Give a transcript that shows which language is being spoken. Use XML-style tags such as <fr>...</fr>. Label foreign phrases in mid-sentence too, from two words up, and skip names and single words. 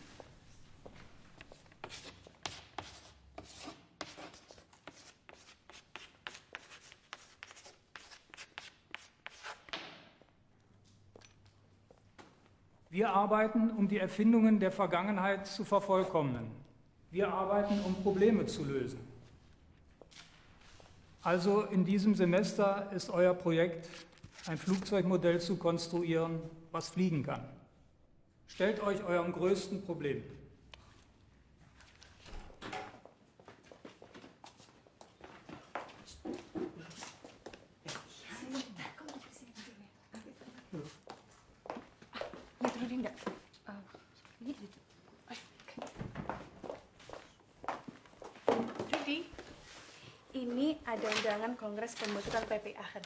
<de>Wir arbeiten, um die Erfindungen der Vergangenheit zu vervollkommnen. Wir arbeiten, um Probleme zu lösen. Also in diesem Semester ist euer Projekt, ein Flugzeugmodell zu konstruieren, was fliegen kann. Stellt euch eurem größten Problem.</de> <id>Lihat Rudi enggak? Gitu. Rudi, ini ada undangan Kongres Pembentukan PPI Aachen.</id>